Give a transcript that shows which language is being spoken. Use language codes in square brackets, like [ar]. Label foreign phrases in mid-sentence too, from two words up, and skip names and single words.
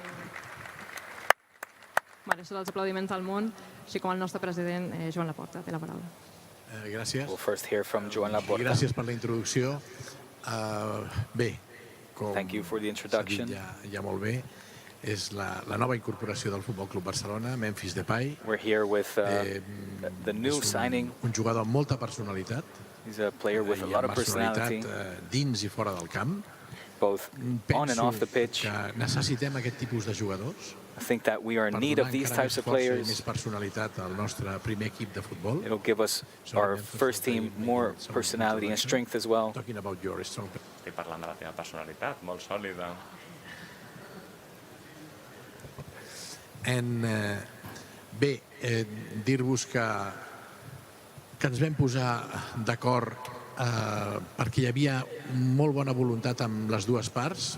[ca] Mereix tots els aplaudiments del món, així com el nostre president, Joan Laporta, té la paraula. Gràcies. [en] We'll first hear from Joan Laporta. [ca] Gràcies per la introducció. Bé, com [en] Thank you for the introduction. [ca] s'ha dit ja molt bé, és la nova incorporació del Futbol Club Barcelona, Memphis Depay. [en] We're here with the new signing. [ca] Un jugador amb molta personalitat. [en] He's a player with a lot of personality. [ca] Dins i fora del camp. [en] Both on and off the pitch. [ca] Penso que necessitem aquest tipus de jugadors. [en] I think that we are in need of these types of players. [ca] Més personalitat al nostre primer equip de futbol. [en] It'll give us, our first team, more personality and strength as well. Talking about your strong. [ca] Estic parlant de la teva personalitat, molt sòlida. Bé, dir-vos que ens vam posar d'acord perquè hi havia molt bona voluntat amb les dues parts.